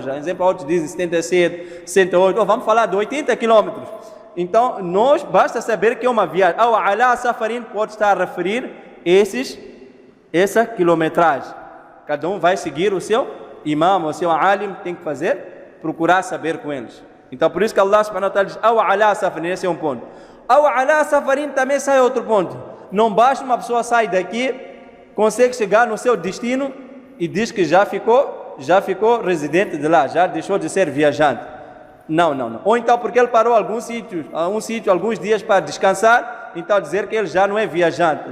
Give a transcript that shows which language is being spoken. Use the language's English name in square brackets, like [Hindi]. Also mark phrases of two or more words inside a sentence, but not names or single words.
[Portuguese] Por exemplo, outros dizem 77, 68, vamos falar de 80 quilômetros. Então, nós, basta saber que é uma viagem. Ao [Arabic] ala safarin [Portuguese] pode estar a referir essa quilometragem. Cada um vai seguir o seu imam, o seu alim, tem que fazer, procurar saber com eles. Então, por isso que Allah [Arabic] subhanahu wa ta'ala [Portuguese] diz [Arabic] aw ala safarin, [Portuguese] esse é um ponto. [Arabic] Aw ala safarin [Portuguese] também sai outro ponto. Não basta uma pessoa sair daqui, consegue chegar no seu destino e diz que já ficou residente de lá, já deixou de ser viajante. Não. Ou então porque ele parou algum sítio, alguns dias para descansar, então dizer que ele já não é viajante.